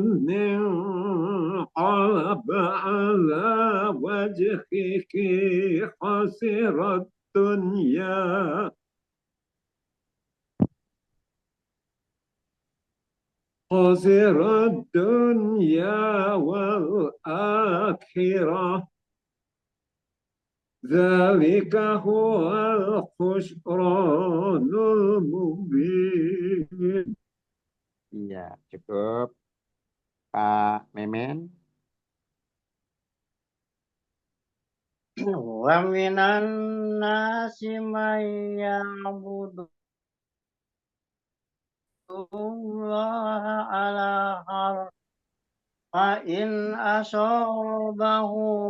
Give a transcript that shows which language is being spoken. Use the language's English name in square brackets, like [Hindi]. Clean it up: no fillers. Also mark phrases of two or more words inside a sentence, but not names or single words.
[Arabic] انقلب على وجهه خسر الدنيا والآخرة ذلك هو الخسران المبين. [Indonesian] Iya, cukup. Pak Memen. [Arabic] ومن الناس من يعبد الله على حرف فإن أصابه